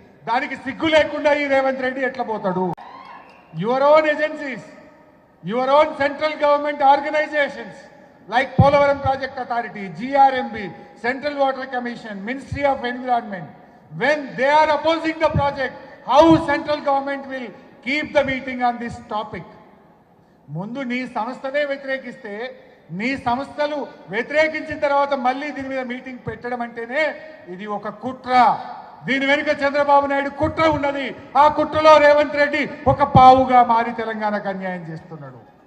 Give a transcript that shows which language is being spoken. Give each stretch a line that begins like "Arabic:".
Telugu: దానికి సిగ్గు లేకుండా ఈ రేవంత్ రెడ్డి ఎట్లా పోతాడు?
English: Your own agencies, your own central government organisations like Polavaram Project Authority, GRMB, Central Water Commission, Ministry of Environment, when they are opposing the project, how central government will keep the meeting on this topic?
Telugu: ముందు నీ సంస్థనే వ్యతిరేకిస్తే, నీ సంస్థలు వ్యతిరేకించిన తర్వాత మళ్ళీ దీని మీద meeting పెట్టడం అంటేనే ఇది ఒక కుట్ర. దీని వెనుక చంద్రబాబు నాయుడు కుట్ర ఉన్నది. ఆ కుట్రలో రేవంత్ రెడ్డి ఒక పావుగా మారి తెలంగాణకు అన్యాయం చేస్తున్నాడు.